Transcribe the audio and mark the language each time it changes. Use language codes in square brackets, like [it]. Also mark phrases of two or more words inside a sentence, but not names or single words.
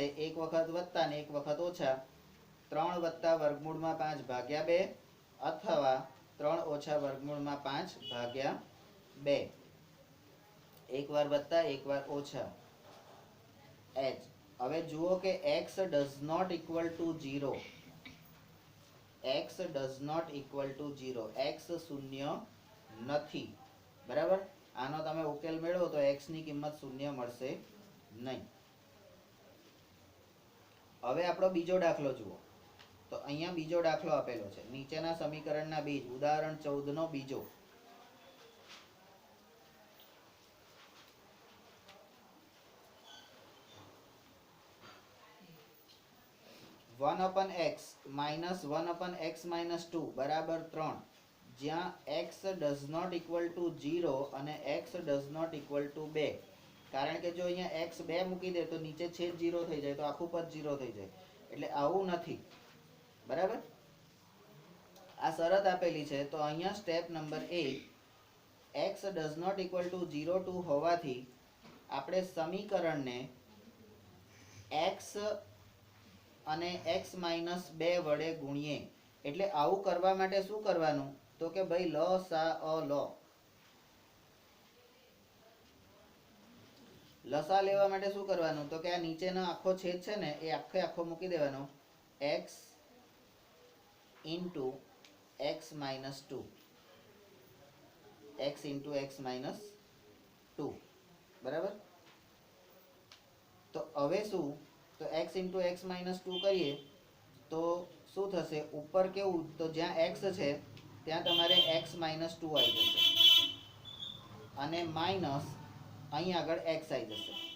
[gu] એક વખત વત્તા ને એક વખત ઓછા. 3 વત્તા વર્ગમૂળમાં 5 ભાગ્યા 2 અથવા 3 ઓછા વર્ગમૂળમાં 5 ભાગ્યા 2. એક વાર વત્તા એક વાર ઓછા. [en] h. [gu] હવે જુઓ કે [en] x does not equal to 0. x does not equal to 0. [gu] x શૂન્ય નથી. બરાબર, આનો તમે ઉકેલ મેળવો તો x ની કિંમત શૂન્ય મળશે નહીં. હવે આપણો બીજો દાખલો જુઓ. તો અહીંયા બીજો દાખલો આપેલો છે. નીચેના સમીકરણના બીજ, ઉદાહરણ 14 નો બીજો. [en] 1/x minus 1/x minus 2 બરાબર 3, જ્યાં x does not equal to 0 અને x does not equal to 2. [gu] કારણ કે જો અહીંયા x 2 મૂકી દે તો નીચે છેદ 0 થઈ જાય, તો આખું પદ 0 થઈ જાય. એટલે આવું નથી. બરાબર, આ શરત આપેલી છે. તો અહીંયા સ્ટેપ નંબર 8, [en] x does not equal to 0 [gu] 2 હોવાથી આપણે સમીકરણને x અને x માઇનસ 2 વડે ગુણીએ. એટલે આવું કરવા માટે શું કરવાનું? તો કે ભાઈ લસા લેવા માટે શું કરવાનું? તો કે આ નીચેનો આખો છેદ છે ને, એ આખે આખો મૂકી દેવાનો. [en] x into x minus 2. x into x minus 2. [gu] બરાબર, તો હવે શું? તો [en] x into x minus 2 [gu] કરીએ તો શું થશે? ઉપર કેવું? તો જ્યાં x છે ત્યાં તમારે [en] x minus 2 [gu] આવી જશે અને માઇનસ અહીં આગળ x આવી જશે.